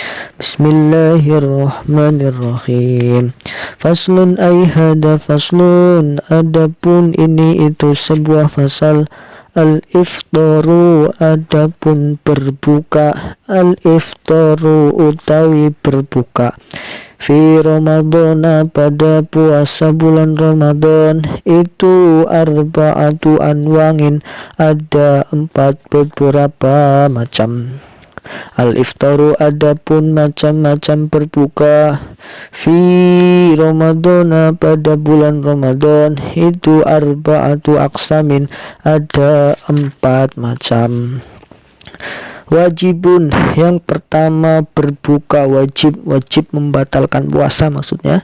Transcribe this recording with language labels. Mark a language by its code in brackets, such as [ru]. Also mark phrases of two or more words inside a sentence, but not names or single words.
[ar] بسم الله الرحمن الرحيم. فصل أي هذا فصل, [id] adapun ini itu sebuah fasal. Al-iftaru adapun berbuka, al-iftaru utawi berbuka [ar] في رمضان [id] pada puasa bulan Ramadan itu [ar] أربعة أنواع, [id] ada 4 beberapa macam. Al-iftaru adapun macam-macam berbuka [ar] في رمضان [id] pada bulan Ramadan itu [ar] أربعة أقسام, [id] ada 4 macam. Wajibun, yang pertama berbuka wajib membatalkan puasa maksudnya.